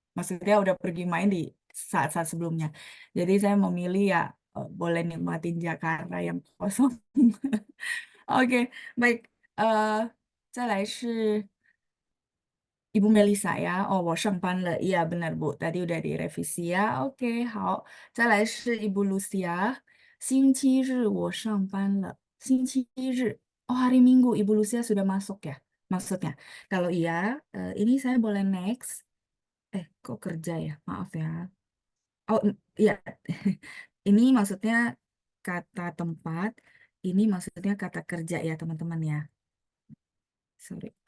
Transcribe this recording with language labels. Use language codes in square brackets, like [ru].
[id] Maksudnya udah pergi main di saat-saat sebelumnya. Jadi saya memilih ya boleh nikmatin Jakarta yang kosong. Oke, baik. [zh] 再来是 Ibu Melisa ya. [id] Oh, [zh] 我上班了. [id] Iya benar Bu. Tadi udah direvisi ya. Oke, 好。 [zh] 再来是 Ibu Lucia. 星期日我上班了. 星期日. [id] Oh, hari Minggu Ibu Lucia sudah masuk ya. Maksudnya. Kalau iya, ini saya boleh next. Kok kerja ya? Maaf ya. Oh, iya. Ini maksudnya kata tempat. Ini maksudnya kata kerja ya, teman-teman ya. Sorry.